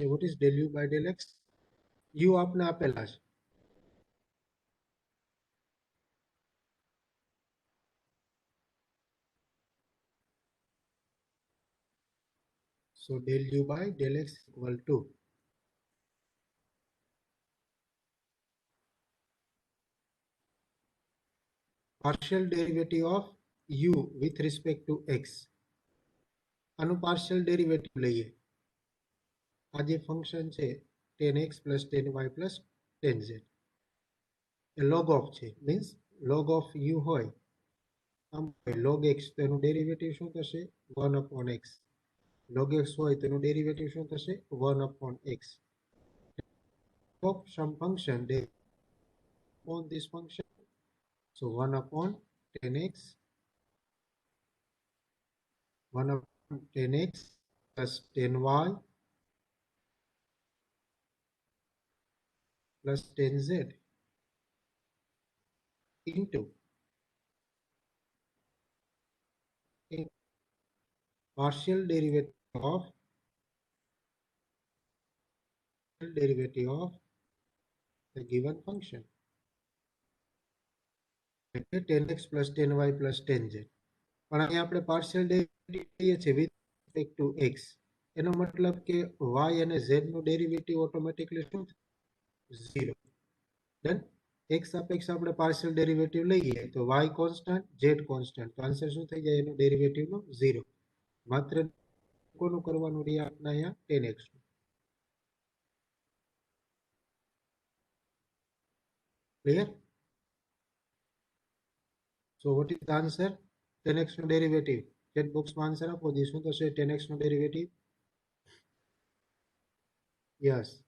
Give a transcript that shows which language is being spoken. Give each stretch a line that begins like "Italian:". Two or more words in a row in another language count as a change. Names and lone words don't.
English: what is del u by del x? u
Gujarati: આપને આપેલા છે,
English: so del u by del x equal to partial derivative of u with respect to x.
Gujarati: આનું
English: partial derivative
Gujarati: લઈએ. આ જે ફંક્શન છે
English: 10x plus 10y plus 10z
Gujarati: એ
English: log of
Gujarati: છે, મીન્સ
English: log of u
Gujarati: હોય આમ log x તો એનું ડેરિવેટિવ શું થશે?
English: 1 upon x.
Gujarati: log x હોય તો એનું ડેરિવેટિવ શું થશે?
English: 1 upon x. of some function on this function, so 1 upon 10x 1 upon 10x plus 10y plus 10z into partial derivative of the given function, 10x plus 10y plus 10z.
Gujarati: પણ અહીં આપણે
English: partial derivative
Gujarati: લઈએ છીએ
English: with respect to x,
Gujarati: એનો મતલબ કે y અને z નું ડેરિવેટિવ ઓટોમેટિકલી શું?
English: 0. ડન.
Gujarati: x સાપેક્ષ આપણે
English: partial derivative
Gujarati: લઈએ તો y કોન્સ્ટન્ટ, z કોન્સ્ટન્ટ, તો આન્સર શું થઈ જાય? એનો ડેરિવેટિવનો 0. માત્ર કોનું કરવાનું રહે આપણે અહીંયા? 10x. ક્લિયર?
English: So what is the answer?
Gujarati: 10x નો ડેરિવેટિવ
English: chat boxમાં
Gujarati: આન્સર આપો જી. શું થશે 10x નો ડેરિવેટિવ? યસ,